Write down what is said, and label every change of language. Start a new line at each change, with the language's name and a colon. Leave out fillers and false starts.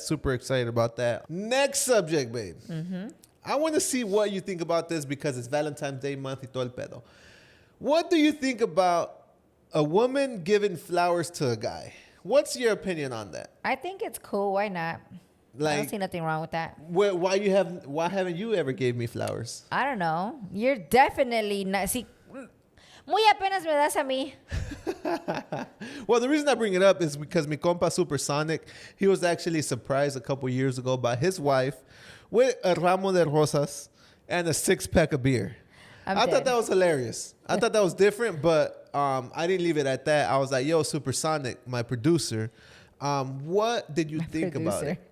English: Super excited about that. Next subject, babe. I want to see what you think about this because it's Valentine's Day month
Spanish: y todo el pedo.
English: What do you think about a woman giving flowers to a guy? What's your opinion on that? I think it's cool. Why not? I don't see nothing wrong with that. Why haven't you ever gave me flowers? I don't know. You're definitely not.
Spanish: See, muy apenas me das a mí.
English: Well, the reason I bring it up is because
Spanish: mi compa
English: Supersonic, he was actually surprised a couple years ago by his wife with a
Spanish: ramo de rosas
English: and a 6-pack of beer. I thought that was hilarious. I thought that was different, but I didn't leave it at that. I was like, yo, Supersonic, my producer, what did you think about it?